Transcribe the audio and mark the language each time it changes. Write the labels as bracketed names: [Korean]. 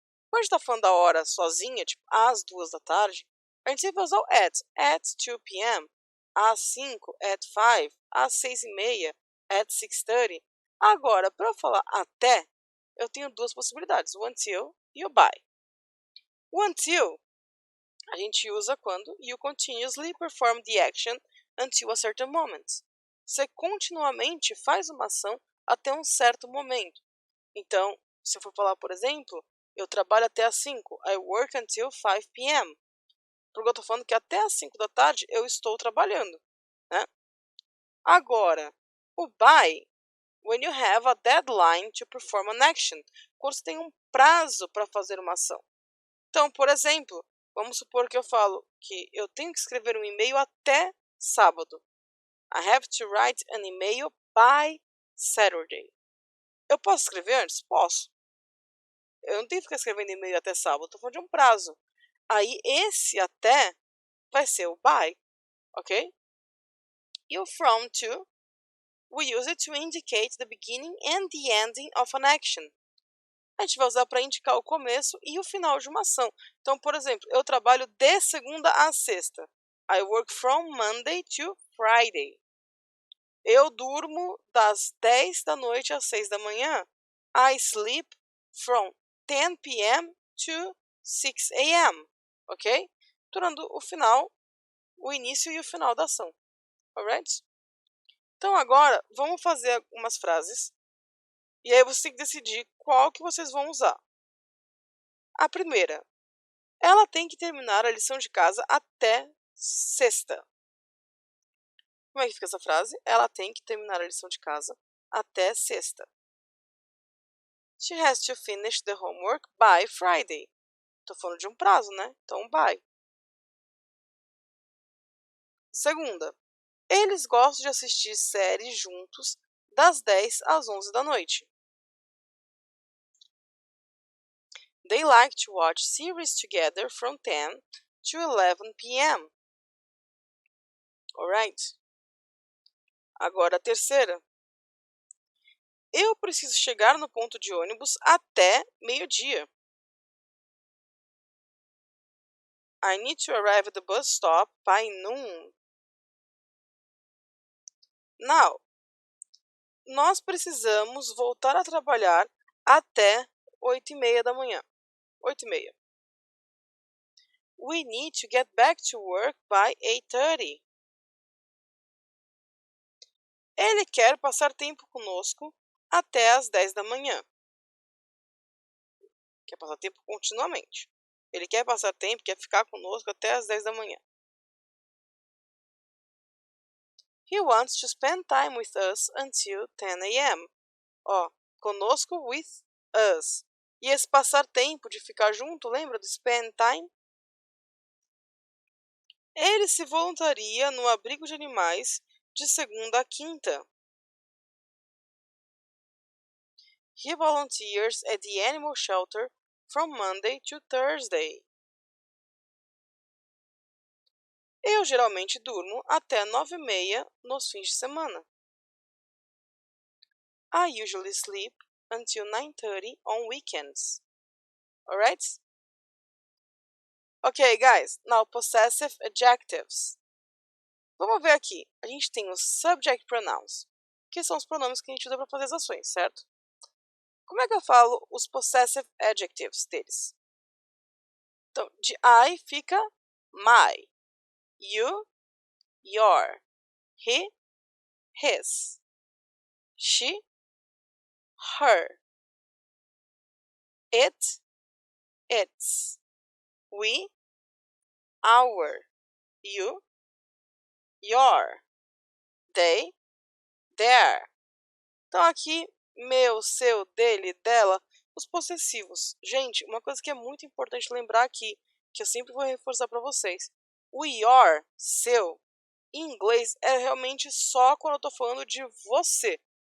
[Portuguese] Quando a gente está falando da hora sozinha, tipo às 2 da tarde, a gente sempre vai usar o [English] at 2 p.m., [Portuguese] às 5, [English] at 5, [Portuguese] às 6:30, [English] at 6:30. [Portuguese] Agora, para eu falar até, eu tenho duas possibilidades, o until e o by. O until a gente usa quando [English] you continuously perform the action until a certain moment. [Portuguese] Você continuamente faz uma ação até um certo momento. Então, se eu for falar, por exemplo, eu trabalho até às 5. [English] I work until 5 p.m. [Portuguese] Porque eu estou falando que até às 5 da tarde eu estou trabalhando, né? Agora, o by, [English] when you have a deadline to perform an action. [Portuguese] Quando você tem um prazo para fazer uma ação. Então, por exemplo, vamos supor que eu falo que eu tenho que escrever um e-mail até sábado. [English] I have to write an email by Saturday. [Portuguese] Eu posso escrever antes? Posso. Eu não tenho que ficar escrevendo e-mail até sábado, estou falando de um prazo. Aí, esse até vai ser o by, ok? E o from to, [English] we use it to indicate the beginning and the ending of an action. [Portuguese] A gente vai usar para indicar o começo e o final de uma ação. Então, por exemplo, eu trabalho de segunda a sexta. [English] I work from Monday to Friday. [Portuguese] Eu durmo das 10 da noite às 6 da manhã. [English] I sleep from 10 p.m. to 6 a.m. Ok? [Portuguese] Durando o final, o início e o final da ação. Alright? Então, agora, vamos fazer algumas frases. E aí você tem que decidir qual que vocês vão usar. A primeira. Ela tem que terminar a lição de casa até sexta. Como é que fica essa frase? Ela tem que terminar a lição de casa até sexta. [English] She has to finish the homework by Friday. [Portuguese] Tô falando de um prazo, né? Então, by. Segunda. Eles gostam de assistir séries juntos das 10 às 11 da noite. [English] They like to watch series together from 10 to 11 p.m. [Portuguese] Alright? Agora a terceira. Eu preciso chegar no ponto de ônibus até meio-dia. [English] I need to arrive at the bus stop by noon. [Portuguese] Now, nós precisamos voltar a trabalhar até 8:30 da manhã. 8:30. [English] We need to get back to work by 8:30. [Portuguese] Ele quer passar tempo conosco até as 10 da manhã. Quer passar tempo continuamente. Ele quer passar tempo, quer ficar conosco até as 10 da manhã. [English] He wants to spend time with us until 10 a.m. [Portuguese] Ó, conosco [English] with us. [Portuguese] E esse passar tempo de ficar junto, lembra do [English] spend time? [Portuguese] Ele se voluntaria no abrigo de animais de segunda a quinta. [English] He volunteers at the animal shelter from Monday to Thursday. [Portuguese] Eu geralmente durmo até 9h30 nos fins de semana. [English] I usually sleep until 9:30 on weekends. Alright? Ok, guys. Now possessive adjectives. [Portuguese] Vamos ver aqui. A gente tem os subject pronouns, que são os pronomes que a gente usa para fazer as ações, certo? Como é que eu falo os possessive adjectives deles? [English] Então, de I fica my, you, your, he, his, she, her, it, its, we, our, you, your, they, their. [Portuguese] Então aqui, meu, seu, dele, dela, os possessivos. Gente, uma coisa que é muito importante lembrar aqui, que eu sempre vou reforçar para vocês. O your, seu, em inglês é realmente só quando eu tô falando de você.